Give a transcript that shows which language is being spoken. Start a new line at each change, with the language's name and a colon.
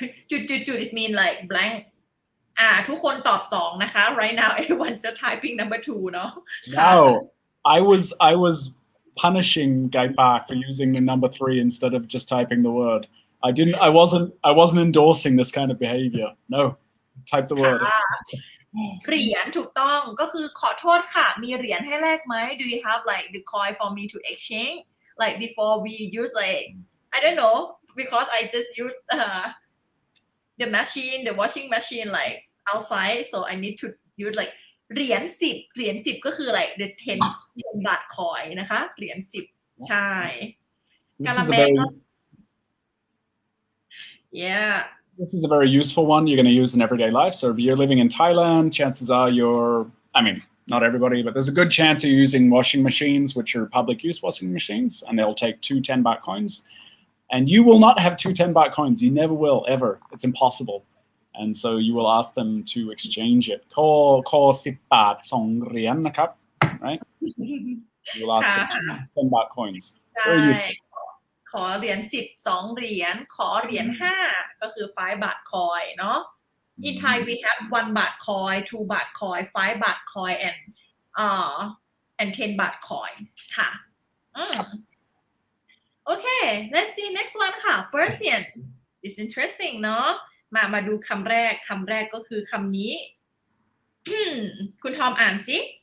English: จุด is mean like blank
Thai: ทุกคนตอบ2นะคะ
English: right now everyone just typing number 2 เนาะ No, I was punishing Guy Park for using the number 3 instead of just typing the word. I wasn't endorsing this kind of behavior. No, type the word.
Thai: เหรียญถูกต้องก็คือขอโทษค่ะมีเหรียญให้แลกไหม
English: Do you have like the coin for me to exchange like before we use like I don't know because I just use the washing machine like outside so I need to use like
Thai: เหรียญ10ก็คือ
English: like the 10 บาท coin นะคะเหรียญ10ใช่กะละแมyeah This is a very useful one you're going to use in everyday life. So if you're living in Thailand, chances are not everybody, but there's a good chance you're using washing machines, which are public use washing machines, and they'll take 2 10-baht coins. And you will not have 2 10-baht coins. You never will, ever. It's impossible. And so you will ask them to exchange it.
Thai: Ko 10 baht 2 เหรียญนะครับ
English: right? You will ask for 2 10-baht coins. Very useful.
Thai: ขอเหรียญ10 2 เหรียญขอเหรียญ5ก็คือ5
English: บาท coin เนาะ In Thai we have 1 baht coin 2 baht coin 5 baht coin and 10 baht coin ค่ะOkay let's see next one ค่ะ Persian it's interesting เนาะ
Thai: มาดูคำแรกก็คือคำนี้ คุณทอมอ่านสิ